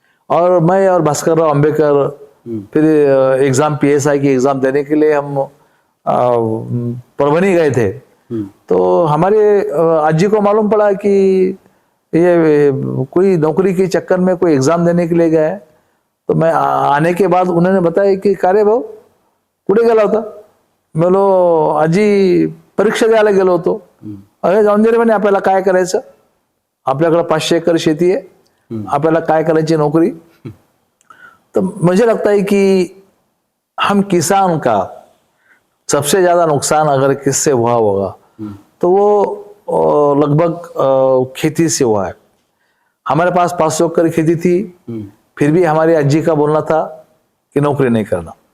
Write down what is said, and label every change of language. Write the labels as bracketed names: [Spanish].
[Hindi] और मैं और भास्कर राव अंबेडकर फिर एग्जाम पीएसआई की एग्जाम देने के लिए हम परभनी गए थे। तो हमारे अज्जी को मालूम पड़ा कि ये कोई नौकरी के चक्कर में कोई एग्जाम देने के लिए गया है। तो मैं आने के बाद उन्होंने बताया कि [Marathi] कारे भाऊ कुठे गेला होता? [Hindi] मैं बोलो [Marathi] आजी परीक्षा द्यायला गेलो होतो। अरे जाऊन दे रे म्हणे, आपल्याला काय करायचं, आपल्याकडे 500 एकर शेती है, आपल्याला काय करायची नौकरी। [Hindi] तो मुझे लगता है कि हम किसान का सबसे ज्यादा नुकसान अगर किससे हुआ होगा तो वो लगभग खेती से हुआ है। हमारे पास 500 एकड़ खेती थी, फिर भी हमारी अज्जी का बोलना था कि नौकरी नहीं करना।